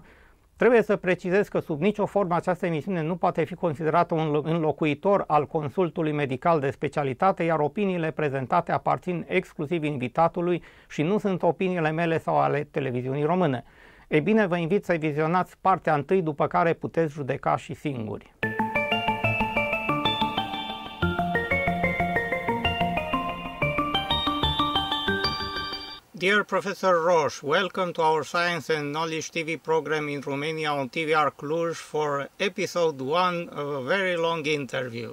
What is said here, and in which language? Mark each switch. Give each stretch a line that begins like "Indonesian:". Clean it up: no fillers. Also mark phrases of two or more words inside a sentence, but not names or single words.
Romanian: Trebuie să precizez că sub nicio formă această emisiune nu poate fi considerată un înlocuitor al consultului medical de specialitate, iar opiniile prezentate aparțin exclusiv invitatului și nu sunt opiniile mele sau ale televiziunii române. Ei bine, vă invit să vizionați partea întâi, după care puteți judeca și singuri.
English: Dear Professor Rosch, welcome to our Science and Knowledge TV program in Romania on TVR Cluj for episode 1 of a very long interview.